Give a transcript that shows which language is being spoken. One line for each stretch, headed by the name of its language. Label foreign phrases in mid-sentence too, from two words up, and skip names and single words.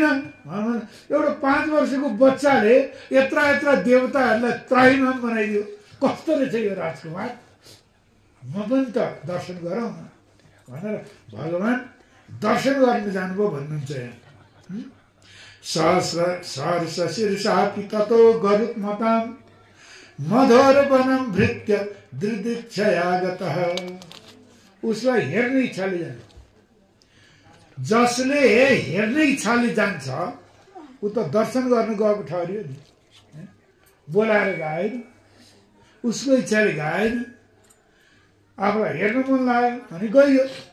Nepali: एउटा 5 वर्षको बच्चाले यत्रा यत्रा देवताहरूलाई त्राहिमाम बनाइदियो। कस्तो रहेछ यो राजकुमार, म पनि त दर्शन गरौँ न भनेर भगवान दर्शन गर्न जानुभयो भन्नुहुन्छ।
Sanskrit: सहर्ष शीर्षापि ततो गरुत्मतां मधोर वनं भृत्य दृदिक्षया गतः।
Nepali: उसलाई हेर्ने इच्छाले जान्छ। जसले हेर्ने इच्छाले जान्छ ऊ त दर्शन गर्न गएको ठहरियो नि। बोलाएर गाएन, उसको इच्छाले गाएन, आफूलाई हेर्न मन लाग्यो भने गइयो।